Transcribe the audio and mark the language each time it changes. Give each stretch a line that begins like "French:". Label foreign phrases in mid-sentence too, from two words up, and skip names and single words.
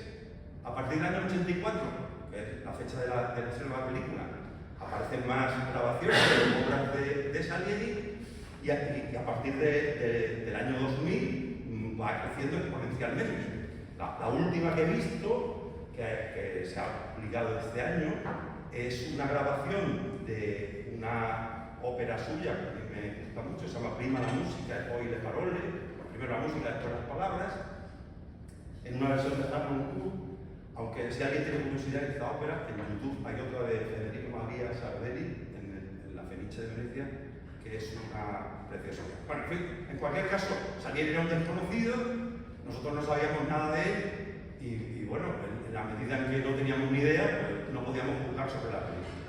Spanish: A partir del año 84, que es la fecha de la estreno de la película, aparecen más grabaciones de obras de Salieri y a partir del año 2000 va creciendo exponencialmente. La última que he visto, que se ha publicado este año, es una grabación de una ópera suya que a mí me gusta mucho, se llama Prima la musica e poi le parole, primero la música, después las palabras, en una versión de Harmon Cook. Aunque si alguien tiene curiosidad de esta ópera, en YouTube hay otra de Federico María Sardelli, en la Fenice de Venecia, que es una preciosidad. Bueno, en fin, en cualquier caso, Salieri era un desconocido, nosotros no sabíamos nada de él, y bueno, en la medida en que no teníamos ni idea, pues no podíamos juzgar sobre la película.